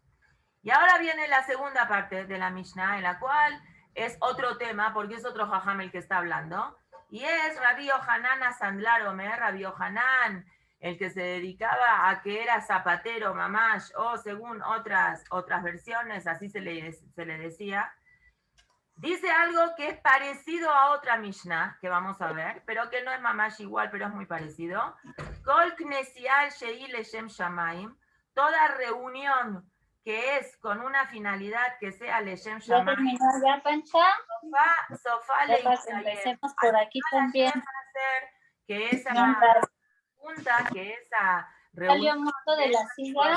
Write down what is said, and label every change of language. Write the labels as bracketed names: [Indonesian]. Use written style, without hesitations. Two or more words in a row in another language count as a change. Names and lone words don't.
[Spanish] Y ahora viene la segunda parte de la Mishnah, en la cual es otro tema, porque es otro jajam el que está hablando, y es Rabbi Yohanan Asandlar Omer, Rabbi Yohanan, el que se dedicaba a que era zapatero, mamash, o según otras versiones, así se le decía, dice algo que es parecido a otra Mishnah, que vamos a ver, pero que no es mamash igual, pero es muy parecido. [Hebrew] כל כנסייה שהיא לשם שמים, [Spanish] toda reunión que es con una finalidad que sea leshem ¿Ya shamaim. terminó ya, Pancha? Sofá Ya para que empecemos por aquí también. Que esa junta, que esa Salió reunión mucho de la silla.